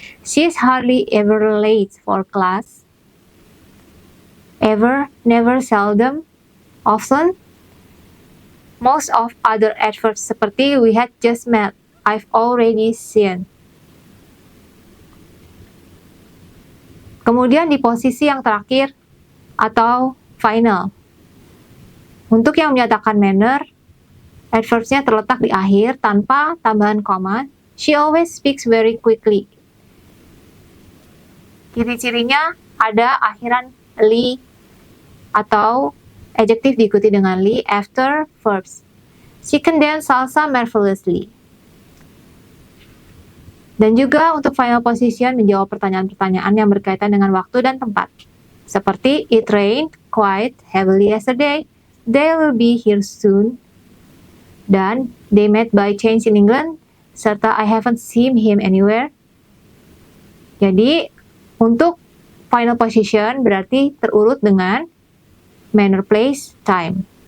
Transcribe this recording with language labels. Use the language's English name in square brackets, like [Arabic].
[English] She is hardly ever late for class. Ever, never, seldom, often. Most of other adverbs [Indonesian] seperti [English] we had just met, I've already seen. [Indonesian] Kemudian di posisi yang terakhir atau final. Untuk yang menyatakan manner, adverbsnya terletak di akhir tanpa tambahan koma. [English] She always speaks very quickly. [Indonesian] Ciri-cirinya ada akhiran li atau adjective diikuti dengan li [English] after verbs. She can dance salsa marvelously. [Indonesian] Dan juga untuk final position menjawab pertanyaan-pertanyaan yang berkaitan dengan waktu dan tempat. Seperti [English] it rained quite heavily yesterday. They will be here soon. [Indonesian] Dan [English] they met by change in England. [Indonesian] Serta [English] I haven't seen him anywhere. [Indonesian] Jadi untuk final position berarti terurut dengan manner, place, time.